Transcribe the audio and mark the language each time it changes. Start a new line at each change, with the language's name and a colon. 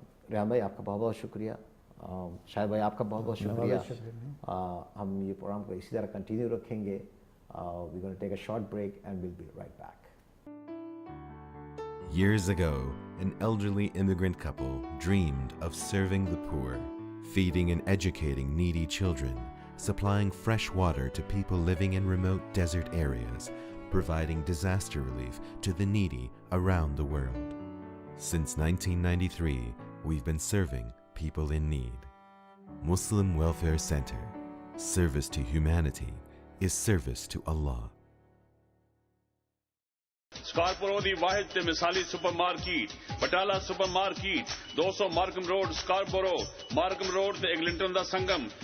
Urdu: ریحان بھائی آپ کا بہت بہت شکریہ، شاہد بھائی آپ کا بہت بہت شکریہ. ہم یہ پروگرام کو اسی طرح کنٹینیو رکھیں گے.
English: We're going to take a short break and we'll be right back. Years ago, an elderly immigrant couple dreamed of serving the poor, feeding and educating needy children, supplying fresh water to people living in remote desert areas, providing disaster relief to the needy around the world. Since 1993, we've been serving people in need. Muslim Welfare Center. Service to humanity is service to Allah.
Punjabi: سکارپورو دی واحد تے مثالی super market بٹالہ super market 200 Markham road سکارپورو، Markham road تے ایگلنٹن دا سنگم.